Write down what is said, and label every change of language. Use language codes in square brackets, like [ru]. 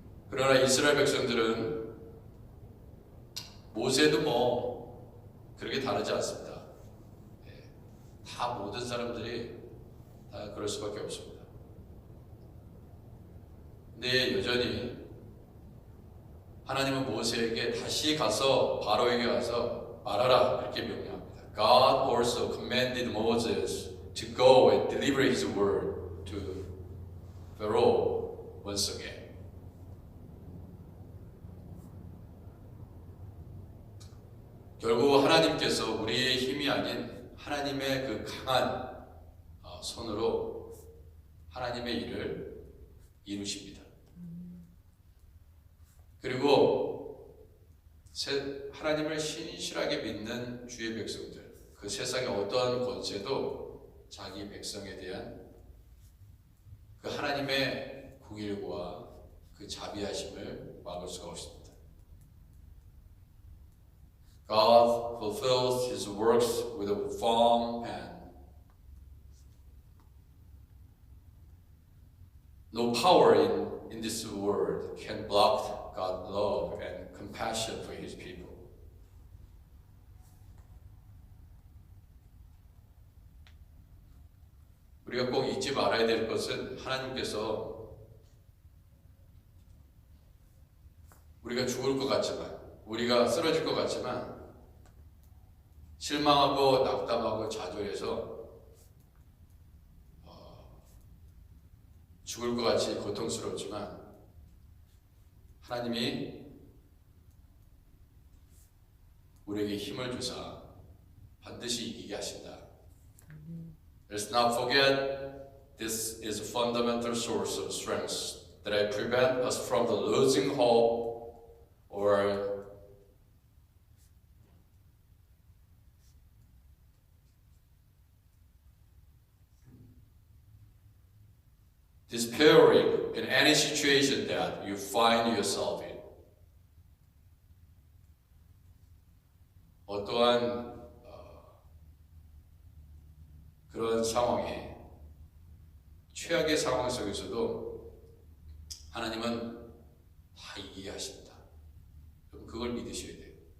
[ko] 그러나 이스라엘 백성들은 모세도 뭐 그렇게 다르지 않습니다. 다 모든 사람들이 다 그럴 수밖에 없습니다. 근데 여전히 하나님은 모세에게 다시 가서 바로에게 가서 말하라 이렇게 명령합니다. [en] God also commanded Moses to go and deliver his word to Pharaoh once again. [ko] 결국 하나님께서 우리의 힘이 아닌 하나님의 그 강한 손으로 하나님의 일을 이루십니다. 그리고 하나님을 신실하게 믿는 주의 백성들, 그 세상의 어떠한 권세도 자기 백성에 대한 그 하나님의 공일과 그 자비하심을 막을 수가 없습니다. [en] God fulfills His works with a firm hand. No power in this world can block God's love and compassion for His people. [ko] 우리가 꼭 잊지 말아야 될 것은 하나님께서 우리가 죽을 것 같지만, 우리가 쓰러질 것 같지만 실망하고 낙담하고 좌절해서 죽을 것 같이 고통스럽지만 하나님이 우리에게 힘을 주사 반드시 이기게 하신다. [en] Let's not forget this is a fundamental source of strength that prevent us from losing hope or despairing in any situation that you find yourself in. [ko] 어떠한 그런 상황에 최악의 상황 속에서도 하나님은 다 이기게 하신다. 그럼 그걸 믿으셔야 돼요.